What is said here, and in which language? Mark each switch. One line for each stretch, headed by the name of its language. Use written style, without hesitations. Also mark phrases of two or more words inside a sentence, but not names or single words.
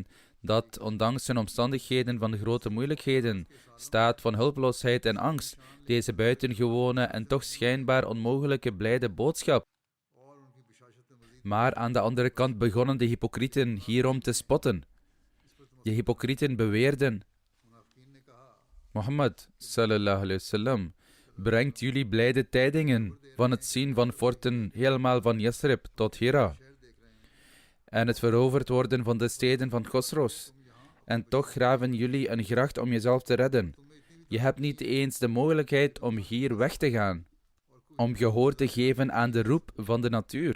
Dutch: dat, ondanks de omstandigheden van grote moeilijkheden, staat van hulpeloosheid en angst, deze buitengewone en toch schijnbaar onmogelijke blijde boodschap. Maar aan de andere kant begonnen de hypocrieten hierom te spotten. De hypocrieten beweerden: Mohammed
Arabic: صلى الله عليه وسلم
Dutch: brengt jullie blijde tijdingen van het zien van forten helemaal van Yasrib tot Hira en het veroverd worden van de steden van Khosrows. En toch graven jullie een gracht om jezelf te redden. Je hebt niet eens de mogelijkheid om hier weg te gaan, om gehoor te geven aan de roep van de natuur.